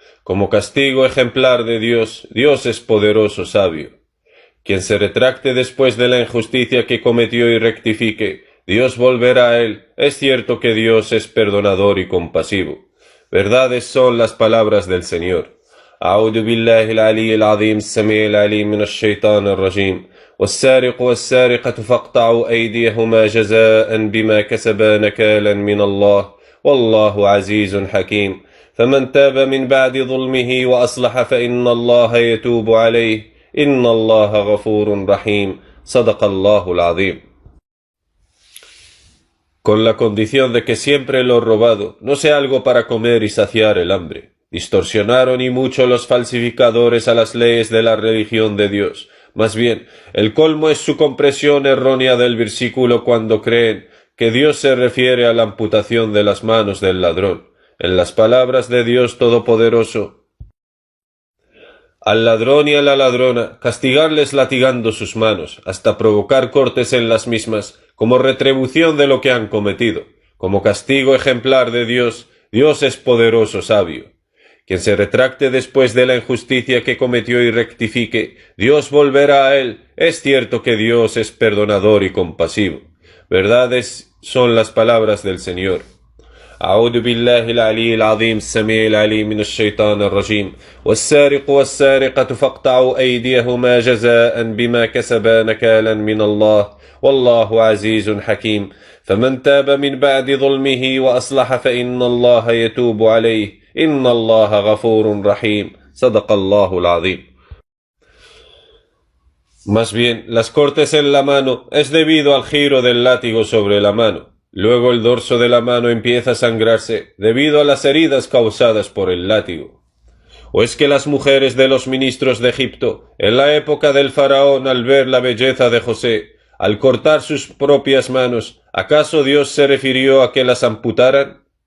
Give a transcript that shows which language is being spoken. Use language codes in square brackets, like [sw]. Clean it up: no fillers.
[es] Como castigo ejemplar de Dios, Dios es poderoso, sabio. Quien se retracte después de la injusticia que cometió y rectifique, Dios volverá a él. Es cierto que Dios es perdonador y compasivo. Verdades son las palabras del Señor. [ar] أعوذ بالله العلي العظيم السميع العليم من الشيطان الرجيم والسارق والسارقة فاقطعوا أيديهما جزاء بما كسبا نكالا من الله والله عزيز حكيم فمن تاب من بعد ظلمه وأصلح فإن الله يتوب عليه إن الله غفور رحيم صدق الله العظيم. [es] Con la condición de que siempre lo robado no sea algo para comer y saciar el hambre. Distorsionaron y mucho los falsificadores a las leyes de la religión de Dios. Más bien, el colmo es su comprensión errónea del versículo cuando creen que Dios se refiere a la amputación de las manos del ladrón. En las palabras de Dios Todopoderoso, al ladrón y a la ladrona castigarles latigando sus manos, hasta provocar cortes en las mismas, como retribución de lo que han cometido. Como castigo ejemplar de Dios, Dios es poderoso, sabio. Quien se retracte después de la injusticia que cometió y rectifique, Dios volverá a él. Es cierto que Dios es perdonador y compasivo. Verdades son las palabras del Señor. [ar] أعوذ بالله العلي العظيم السميع العليم من الشيطان الرجيم والسارق والسارقة فاقطعوا أيديهما جزاء بما كسبا نكالا من الله والله عزيز حكيم فمن تاب من بعد ظلمه وأصلح فإن الله يتوب عليه إن الله غفور رحيم صدق الله العظيم. [es] Más bien, las cortes en la mano es debido al giro del látigo sobre la mano. Luego el dorso de la mano empieza a sangrarse debido a las heridas causadas por el látigo. ¿O es que las mujeres de los ministros de Egipto, en la época del faraón, al ver la belleza de José, al cortar sus propias manos, acaso Dios se refirió a que las amputaran?